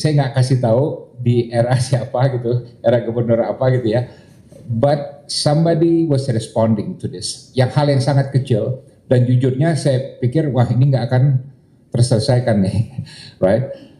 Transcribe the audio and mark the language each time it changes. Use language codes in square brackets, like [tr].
[id] Saya nggak kasih tahu di era siapa gitu, era gubernur apa gitu ya. [en] But somebody was responding to this. [id] Yang hal yang sangat kecil dan jujurnya saya pikir wah ini nggak akan terselesaikan nih, right?